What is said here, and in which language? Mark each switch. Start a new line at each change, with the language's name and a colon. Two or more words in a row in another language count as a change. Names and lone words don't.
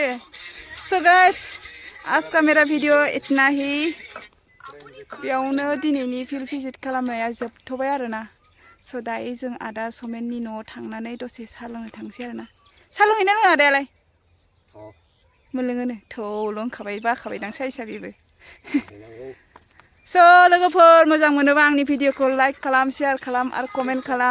English: so guys
Hindi: आज का मेरा वीडियो इतना ही।
Bodo: बेयावनो दिनैनि फिल्ड भिजिट खालामनाया जोबथ'बाय आरोना। सो दायो जों आदा समेननि न'आव थांनानै दसे साहा लोंनो थांसै आरोना। साहा लोंहैना लोङा आदायालाय? मोनलोङोनो थौ लोंखाबाय बाखाबाय दां साइसा बेबो। सो लोगोफोर मोजां मोनोबा आंनि भिडिअखौ लाइक खालाम, शेयार खालाम आरो कमेन्ट खालाम।